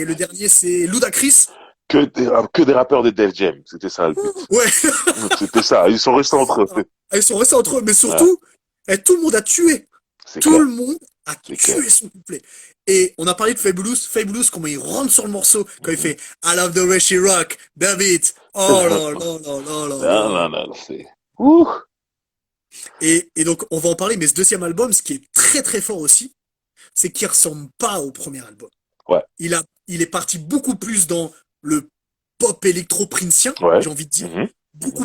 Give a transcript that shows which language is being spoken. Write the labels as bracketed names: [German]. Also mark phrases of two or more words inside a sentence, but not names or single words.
[French] et le dernier c'est Ludacris. que des rappeurs de Def Jam. C'était ça le but. Ouais, C'était ça. Ils sont restés entre eux. ils sont restés entre eux, mais Ouais. surtout, tout le monde a tué. C'est Tout le clair. monde a C'est clair. tué son couplet. Et on a parlé de Fabulous. Fabulous, comment il rentre sur le morceau quand il Mhm. fait [English] I love the way she rock, David. [French] Oh là là là là là Non, là. non, non, c'est... Ouh. Et donc, on va en parler, mais ce deuxième album, ce qui est très très fort aussi, c'est qu'il ressemble pas au premier album. Ouais, Il est parti beaucoup plus dans le pop électro-princien, ouais. j'ai envie de dire, Mhm. Mhm.